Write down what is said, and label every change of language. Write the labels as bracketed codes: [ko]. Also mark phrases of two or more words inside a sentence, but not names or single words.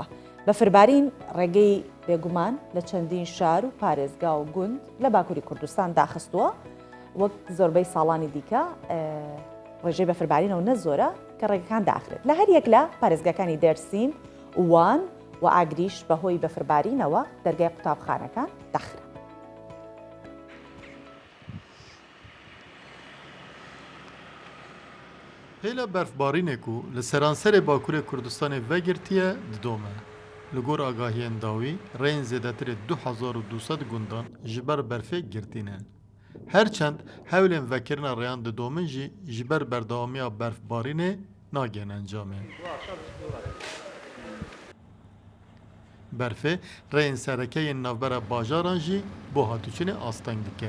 [ckb] بەفربارین ڕێگەی بێگومان لە چەندین شار و پارێزگا و گوند لە باکووری کوردستان داخستووە وەک زۆربەی ساڵانی دیکە ڕێژەی بەفربارینەوە نە زۆرە کە ڕێگەکان داخرێت لە هەر یەک لە پارێزگاکانی دەرسیم وان و ئاگریش بەهۆی بەفربارینەوە دەرگای قوتابخانەکان داخرا. [ku] هێلە بەرفبارینێک و لە سەرانسەرێ باکوورێ کوردستانی vegirtiye didome. Li gor agahiyên dawî rêyên zêdetirê 2200 gundan ji ber berfê girtîne. Herçend hewlên vekirina rêyan didomin jî ji ber berdewamiya berfbarînê nagên encamê. Berfê rêyên serekeyên navbera bajaran jî bo hatûçinê asteng dike.